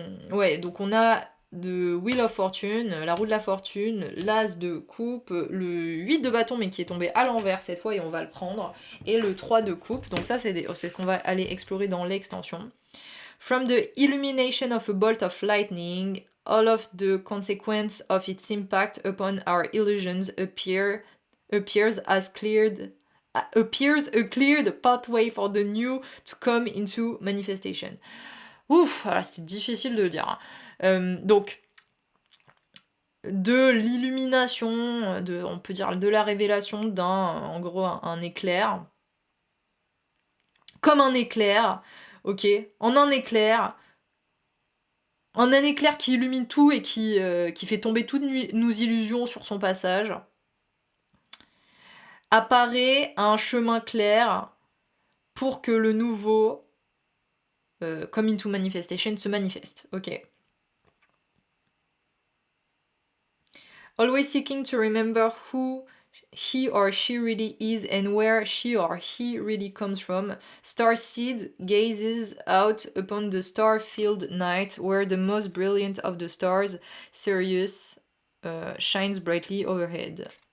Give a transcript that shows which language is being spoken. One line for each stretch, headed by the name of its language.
French: Ouais, donc on a de Wheel of Fortune, la roue de la fortune, l'as de coupe, le 8 de bâton mais qui est tombé à l'envers cette fois et on va le prendre, et le 3 de coupe, donc ça c'est ce qu'on va aller explorer dans l'extension.
English: From the illumination of a bolt of lightning, all of the consequence of its impact upon our illusions appears a cleared pathway for the new to come into manifestation.
French: Ouf, voilà, c'était difficile de le dire. Donc, de l'illumination, on peut dire de la révélation en gros, un éclair. Comme un éclair, ok, en un éclair qui illumine tout et qui fait tomber toutes nos illusions sur son passage, apparaît un chemin clair pour que le nouveau,
English: come into manifestation,
French: se manifeste. Ok.
English: Always seeking to remember who he or she really is and where she or he really comes from, Starseed gazes out upon the star-filled night where the most brilliant of the stars, Sirius, shines brightly overhead.